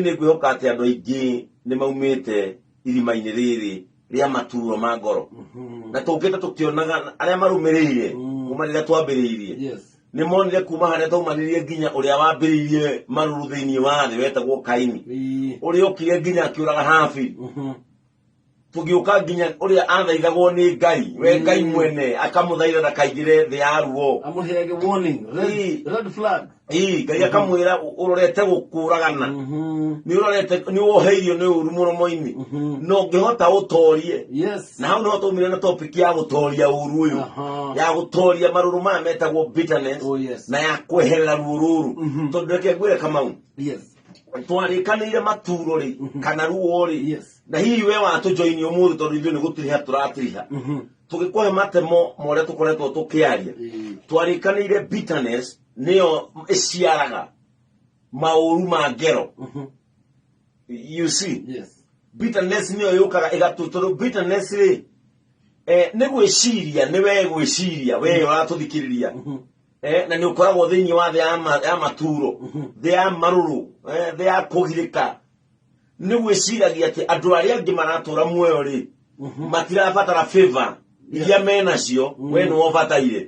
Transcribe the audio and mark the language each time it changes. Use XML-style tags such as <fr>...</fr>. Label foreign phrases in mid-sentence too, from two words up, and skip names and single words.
<ki>nĩ ngwĩhoka atĩ andũ aingĩ nĩ maumĩte irima-inĩ rĩrĩ rĩa maturo ma ngoro na tũngĩte tũkĩonaga arĩa marũmĩrĩire kuma rĩrĩa twambĩrĩirie nĩ monire kuma harĩa twaumanirie nginya ũrĩa wambĩrĩirie maruru thĩinĩ wa thĩ wetagwo Kaini ũrĩa ũkire nginya akĩũraga Habili tũgĩũka nginya ũrĩa athaithagwo nĩ Ngai we Ngai mwene akamũthaitha ndakaingĩre thĩ ya ruo</ki> <en>amũheage warning red flag</en> <ki>Ngai akamwĩra ũrorete gũkũragana nĩ ũrorete nĩ woheirio nĩ ũru mũromo-inĩ no ngĩhota ũtorie na hau nĩho twaumire na topic ya gũtoria ũru ũyũ ya gũtoria marũrũ maya metagwo bitterness na ya kweherera ruo rũrũ tondũ reke ngwĩre Kamau twarĩkanĩire maturo rĩ kana ruo rĩ na hihi we watũjoini ũmũthĩ tondũ ithuĩ nĩ gũtiriha tũratiriha tũgĩkũhe matemo marĩa tũkoretwo tũkĩaria twarĩkanĩire bitterness nĩyo ĩciaraga maũru ma ngero</ki> <en>you see</en> <ki>bitterness nĩyo yũkaga ĩgatũtũrũ bitterness rĩ nĩ gwĩciria nĩ we gwĩciria we ũratũthikĩrĩria na nĩ ũkoragwo thĩinĩ wa thĩ ya maturo thĩ ya marũrũ thĩ ya kũgirĩka nĩ gwĩciragia atĩ andũ arĩa angĩ maratũra muoyo rĩ matirabatara favor iria menacio we nĩ wobataire</ki>